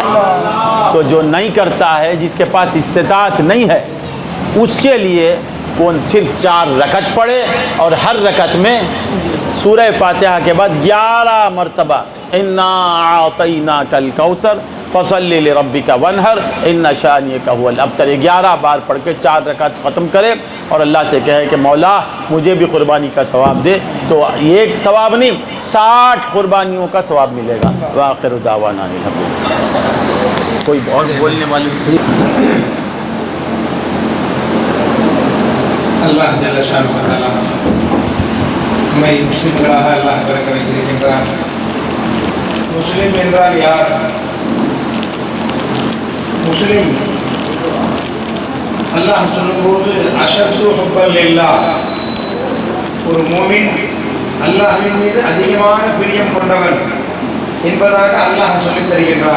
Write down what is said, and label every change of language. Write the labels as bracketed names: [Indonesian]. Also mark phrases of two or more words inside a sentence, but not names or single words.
[Urdu] تو جو نہیں کرتا ہے، جس کے پاس استطاعت نہیں ہے، اس کے لیے کون صرف 4 رکعت پڑھے اور ہر رکعت میں سورہ فاتحہ کے بعد 11 مرتبہ [Arabic] انا اعطیناک الکوثر فصلی لربک وانحر ان شانئک هو الابتر [Urdu] 11 بار پڑھ کے 4 رکعت ختم کرے اور اللہ سے کہے کہ مولا مجھے بھی قربانی کا ثواب دے، تو ایک ثواب نہیں 60 قربانیوں کا ثواب ملے گا. [Arabic] وآخر دعوانا الحمدللہ. [Urdu] کوئی بہت بولنے والی [Arabic] الله جل شأنه وتعالى [Tamil] நம்மை முஸ்லிம்களாக அல்லாஹ் பிறக்க வைத்திருக்கின்றார். முஸ்லிம் என்றால் யார்? முஸ்லிம் அல்லாஹ் சொல்லும்போது [Arabic] أشد حبا لله, [Tamil] ஒரு மூமின் அல்லாஹ்வின் மீது அதிகமான பிரியம் கொண்டவன் என்பதாக அல்லாஹ் சொல்லித் தருகின்றார்.